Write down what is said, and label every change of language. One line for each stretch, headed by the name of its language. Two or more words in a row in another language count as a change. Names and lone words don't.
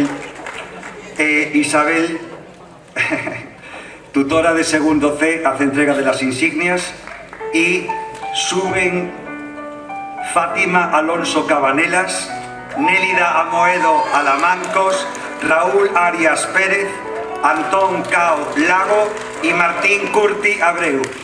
Spanish: Isabel, tutora de segundo C, hace entrega de las insignias. Y suben Fátima Alonso Cabanelas, Nélida Amoedo Alamancos, Raúl Arias Pérez, Antón Cao Lago y Martín Curti Abreu.